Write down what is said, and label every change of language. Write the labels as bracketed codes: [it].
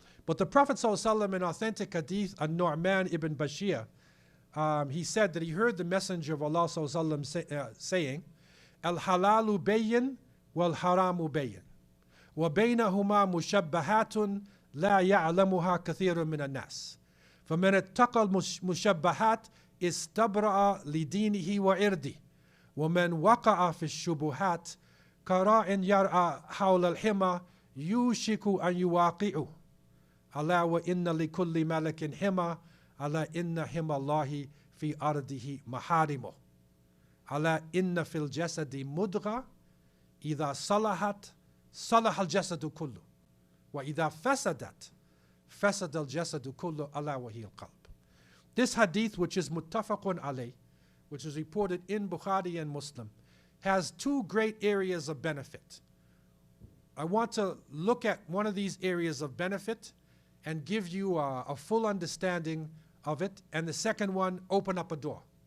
[en] But the Prophet ﷺ, in authentic hadith, An-Nu'man ibn Bashir, he said that he heard the Messenger of Allah ﷺ saying, [ar] Al-halalu bayyin wal-haramu bayyin. Wa baynahuma mushabbahatun la ya'lamuha kathirun min an-nas. فَمَنِ اتَّقَى الْمُشَبَّهَاتِ استبرأ لدينه وعرضه ومن وقع في الشبهات كراع يرعى حول الحمى يوشك أن يواقعه ألا وإن لكل ملك حمى ألا إن حمى الله في أرضه محارمه ألا إن في الجسد مضغة إذا صلحت صلح الجسد كله وإذا فسدت فسد الجسد كله ألا وهي القلب. [en] This hadith, which is muttafaqun alayh, which is reported in Bukhari and Muslim, has two great areas of benefit. I want to look at one of these areas of benefit and give you a full understanding of it, and the second one, open up a door.